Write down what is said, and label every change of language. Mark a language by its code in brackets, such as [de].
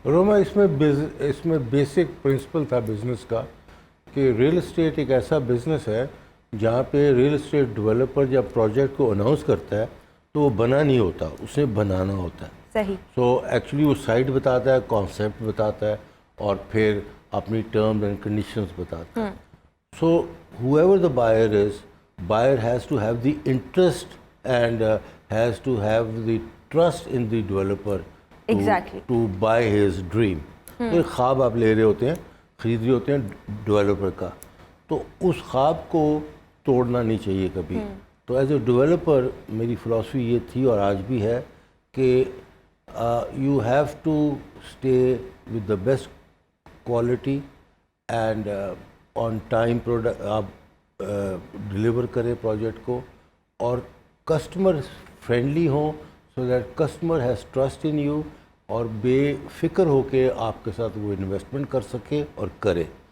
[hi] रोमा, इसमें basic principle था business का कि रियल एस्टेट एक ऐसा बिज़नेस है जहाँ पे रियल एस्टेट डेवलपर जब प्रोजेक्ट को अनाउंस करता है तो वो बना नहीं होता, उसे बनाना होता है। सही। सो एक्चुअली वो साइट बताता है, कॉन्सेप्ट बताता है और फिर अपनी टर्म्स एंड कंडीशंस बताता है। [en] So whoever the buyer has to have the interest and has to have the trust in the developer to buy his dream. [hi] तो एक ख्वाब आप ले रहे होते हैं, ख़रीद रहे होते हैं डेवलपर का, तो उस ख्वाब को तोड़ना नहीं चाहिए कभी। तो एज ए डेवलपर मेरी फ़िलासफ़ी ये थी और आज भी है कि [en] you have to stay with the best quality and on time product [hi] आप डिलीवर करें प्रोजेक्ट को, और कस्टमर फ्रेंडली हो [en] so that customer has trust in you [hi] और बेफिक्र होके आपके साथ वो इन्वेस्टमेंट कर सके और करे।